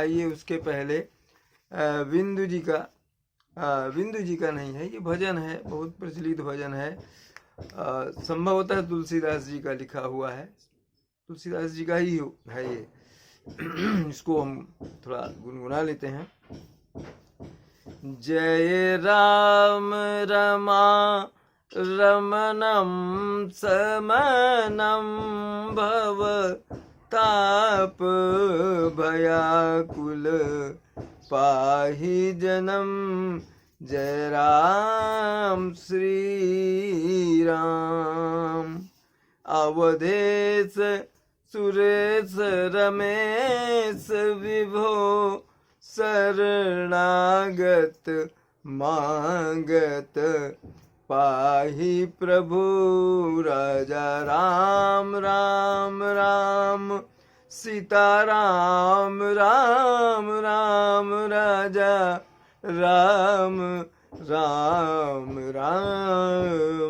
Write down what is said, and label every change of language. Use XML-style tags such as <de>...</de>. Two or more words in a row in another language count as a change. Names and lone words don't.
<hi>आइए उसके पहले बिंदु जी का नहीं है, ये भजन है, बहुत प्रचलित भजन है, संभवतः तुलसीदास जी का लिखा हुआ है, तुलसीदास जी का ही है ये। इसको हम थोड़ा गुनगुना लेते हैं।</hi> <sa>जय राम रमा रमणं समनं भव ताप भयाकुल पाहि जनम। जय राम श्री राम। अवधेश सुरेश रमेश विभो शरणागत मांगत पाहि प्रभु।</sa> <hi>राजा राम राम राम सीता राम राम राम राजा राम राम राम।</hi>